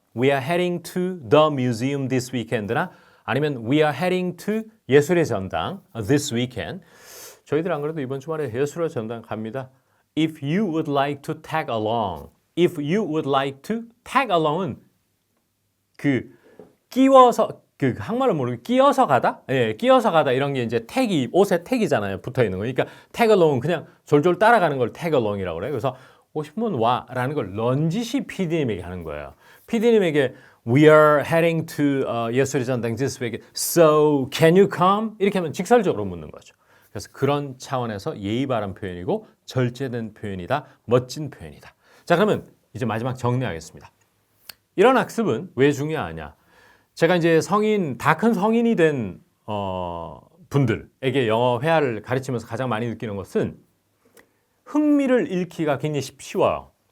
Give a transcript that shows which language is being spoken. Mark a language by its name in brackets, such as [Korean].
[English] We are heading to the museum this weekend [Korean] 나 아니면 [English] We are heading to 예술의 전당 this weekend. [Korean] 저희들 안 그래도 이번 주말에 예술의 전당 갑니다. [English] If you would like to tag along. If you would like to tag along [Korean] 은 그 끼워서 그 한말을 모르게 끼어서 가다? 예, 끼어서 가다 이런 게 이제 택이 옷에 택이잖아요. 붙어 있는 거. 그러니까 tag along은 그냥 졸졸 따라가는 걸 tag along이라고 그래요. 그래서 오시면 와라는 걸 넌지시 PD님에게 하는 거예요. [English] PD님에게 We are heading to 예술의 전당 this week. So can you come? [Korean] 이렇게 하면 직설적으로 묻는 거죠. 그래서 그런 차원에서 예의 바른 표현이고 절제된 표현이다. 멋진 표현이다. 자, 그러면 이제 마지막 정리하겠습니다. 이런 학습은 왜 중요하냐? 제가 이제 다 큰 성인이 된 분들에게 영어 회화를 가르치면서 가장 많이 느끼는 것은 흥미를 잃기가 굉장히 쉬워요.